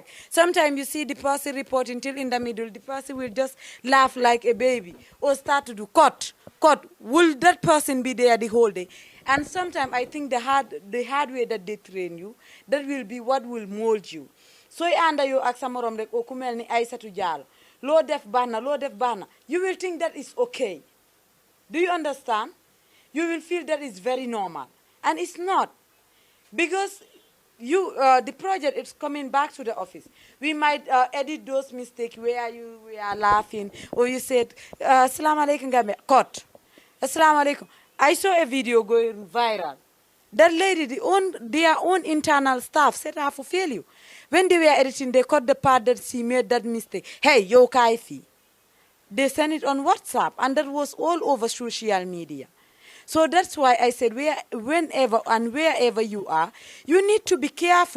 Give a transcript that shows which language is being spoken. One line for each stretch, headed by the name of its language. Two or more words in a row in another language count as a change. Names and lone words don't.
English: Sometimes you see the person reporting till in the middle, the person will just laugh like a baby or start to do cut. Will that person be there the whole day? And sometimes I think the hard way that they train you, that will be what will mold you. So under you
Wolof: aksamorom rek o kumel ni Aissatou Diallo, lo def bana,
English: you will think that is okay. Do you understand? You will feel that is very normal. And it's not. Because the project is coming back to the office. We might edit those mistakes where we are laughing, or you said,
Arabic: السلام عليكم, Gambe, cut. السلام عليكم.
English: I saw a video going viral. That lady, their own internal staff said I have to fail you. When they were editing, they caught the part that she made that mistake. Hey, yo, Kaifi. They sent it on WhatsApp, and that was all over social media. So that's why I said whenever and wherever you are, you need to be careful.